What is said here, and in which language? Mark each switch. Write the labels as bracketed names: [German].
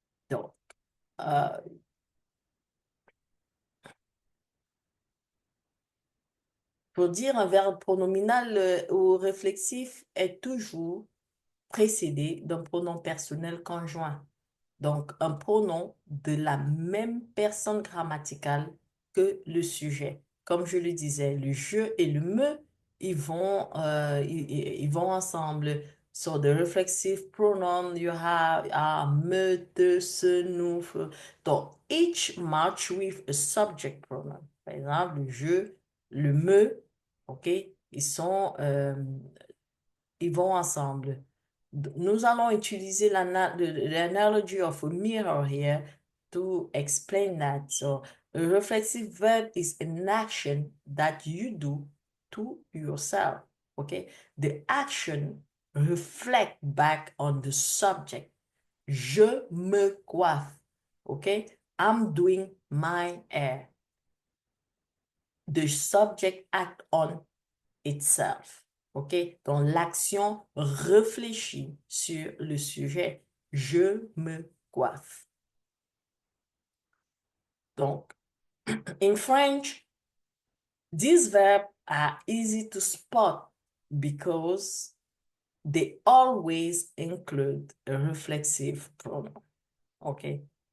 [French] Donc, euh, pour dire un verbe pronominal ou réflexif est toujours précédé d'un pronom personnel conjoint. Donc, un pronom de la même personne grammaticale que le sujet. Comme je le disais, le je et le me, ils vont ensemble. [English] So, the reflexive pronoun you have are me, te, se, nous. Donc, each match with a subject pronoun. [French] Par exemple, le je, le me, OK, ils vont ensemble. Nous allons utiliser [English] l'analogy of a mirror here to explain that. So, a reflexive verb is an action that you do to yourself. Okay? The action reflect back on the subject. [French] Je me coiffe. [English] Okay? I'm doing my hair. The subject act on itself. OK? [French] Donc, l'action réfléchit sur le sujet. Je me coiffe. [English] Donc, in French, these verbs are easy to spot because they always include a reflexive pronoun. Okay?